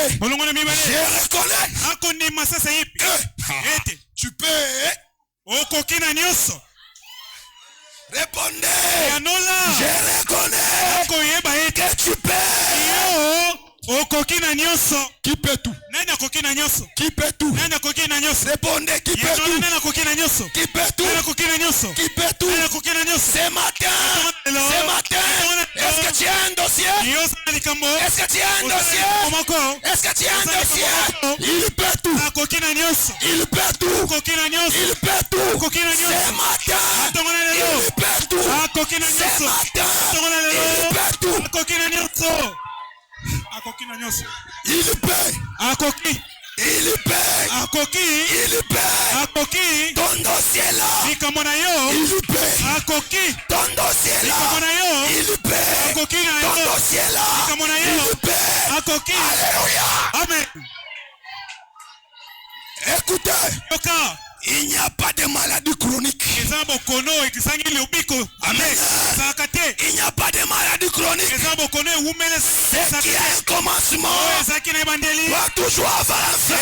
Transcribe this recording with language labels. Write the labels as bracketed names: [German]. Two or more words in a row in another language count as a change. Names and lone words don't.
[French] Je reconnais que tu peux. Répondez. Je reconnais que tu peux [Lingala] Okokina nyonso. [French] Qui peut tout? [Lingala] Nani akokina nyonso? [French] Qui peut tout? [Lingala] Nani akokina nyonso? [French] Répondez, qui peut tout? [Lingala] Nani akokina nyonso? [French] Qui peut tout? [Lingala] Nani akokina nyonso? [French] Qui peut tout? [Lingala] Nani akokina nyonso? [French] Ce matin, est-ce que tu as un dossier? Est-ce que tu as un dossier? Est-ce que tu as un dossier? Il peut tout. [Lingala] Akokina nyonso. [French] Il peut tout. [Lingala] Akokina nyonso. [French] Il peut tout. [Lingala] Akokina nyonso. [French] Ce matin, il peut tout. [Lingala] Akokina [French] Ce [Lingala] nyonso. [French] matin, il peut tout. [Lingala] Akokina nyonso. Akokina nyonso. [French] Il paie. [Lingala] Akoki. [French] Il paie. [Lingala] Akoki. [French] Il paie. [Lingala] Akoki. [French] Ton dossier là. [Lingala] Likambo na yo. [French] Il paie. [Lingala] Akoki. [French] Ton dossier là. [Lingala] Likambo na yo. [French] Il paie. [Lingala] Akoki na [French] Ton [Lingala] yo. [French] dossier là. [Lingala] Likambo na yo. [French] Il paie. [Lingala] Akoki. [French] Alléluia. Amen. Écoutez. [Lingala] Yoka. [French] Il n'y a pas de maladie chronique. Amen. Il n'y a pas de maladie chronique. Ce qui a un commencement va toujours avoir un fin.